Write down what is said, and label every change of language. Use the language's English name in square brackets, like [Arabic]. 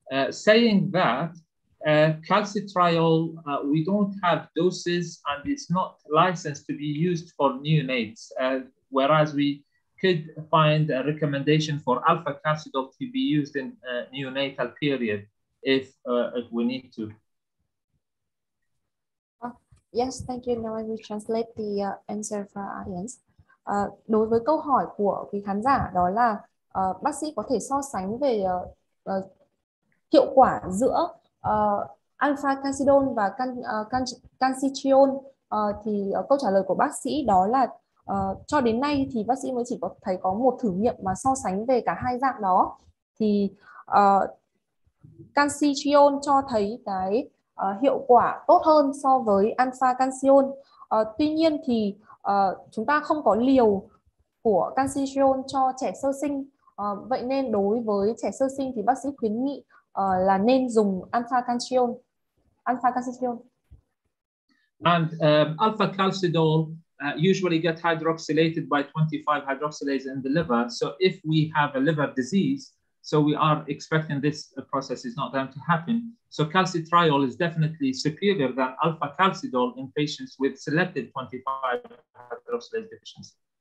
[English] Saying that, calcitriol, we don't have doses and it's not licensed to be used for neonates, whereas we could find a recommendation for alpha-calcidol to be used in neonatal period if we need to. Yes, thank you. Now I will translate the answer for our audience. [Vietnamese] Đối với câu hỏi của quý khán giả, đó là bác sĩ có thể so sánh về hiệu quả giữa alpha calcidol và calcitriol, thì câu trả lời của bác sĩ đó là cho đến nay thì bác sĩ mới chỉ có thấy có một thử nghiệm mà so sánh về cả hai dạng đó. Thì calcitriol cho thấy cái hiệu quả tốt hơn so với alpha calciol. Tuy nhiên thì chúng ta không có liều của calcitriol cho trẻ sơ sinh. Vậy nên đối với trẻ sơ sinh thì bác sĩ khuyến nghị là nên dùng alpha calcitriol. [English] And alpha calcidol usually get hydroxylated by 25 hydroxylase in the liver. So if we have a liver disease, so we are expecting this process is not going to happen. So calcitriol is definitely superior than alpha calcidol in patients with selected 25 hydroxylase deficiency.